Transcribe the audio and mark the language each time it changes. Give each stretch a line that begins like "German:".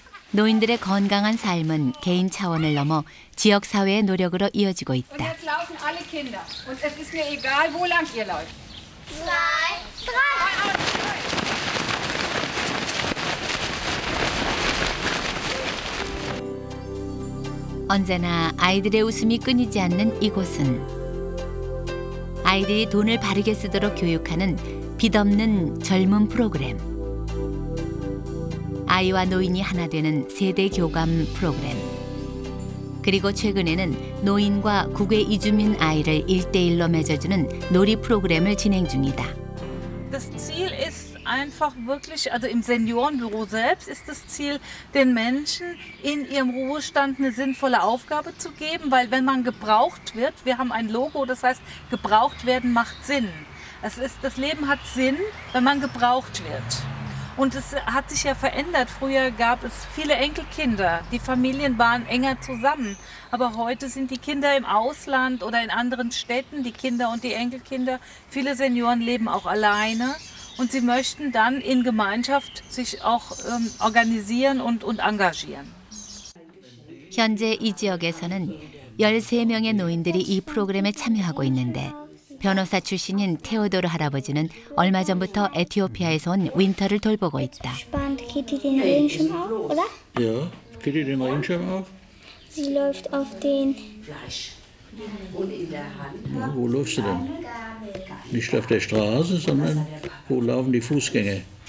Korean: 노인들의 건강한 삶은 개인 차원을 넘어 지역 사회의 노력으로 이어지고
German: Und
Korean: 있다.
German: jetzt laufen alle Kinder. Und es ist mir egal, wo lang ihr läuft. 2, 3.
Korean: 언제나 아이들의 웃음이 끊이지 않는 이곳은 아이들이 돈을 바르게 쓰도록 교육하는 빚없는 젊은 프로그램. 아이와 노인이 하나 되는 세대 교감 프로그램. 그리고 최근에는 노인과 국외 이주민 아이를 1:1로 맺어주는 놀이 프로그램을 진행 중이다.
German: Das Ziel ist einfach wirklich, also im Seniorenbüro selbst ist das Ziel, den Menschen in ihrem Ruhestand eine sinnvolle Aufgabe zu geben, weil wenn man gebraucht wird, wir haben ein Logo, das heißt, gebraucht werden macht Sinn. Das Leben hat Sinn, wenn man gebraucht wird. Und es hat sich ja verändert. Früher gab es viele Enkelkinder. Die Familien waren enger zusammen. Aber heute sind die Kinder im Ausland oder in anderen Städten, die Kinder und die Enkelkinder. Viele Senioren leben auch alleine. Und sie möchten dann in Gemeinschaft sich auch organisieren und engagieren.
Korean: 현재 이 지역에서는 13명의 노인들이 이 프로그램에 참여하고 있는데 변호사 출신인 테오도르 할아버지는 얼마 전부터 에티오피아에서 온 윈터를 돌보고 있다.
German: Spannt Kitty den Regenschirm auf, oder? Ja, Kitty den Regenschirm auf? Sie läuft auf den... Ja, wo läufst du denn? Nicht auf der Straße, sondern wo laufen die Fußgänger?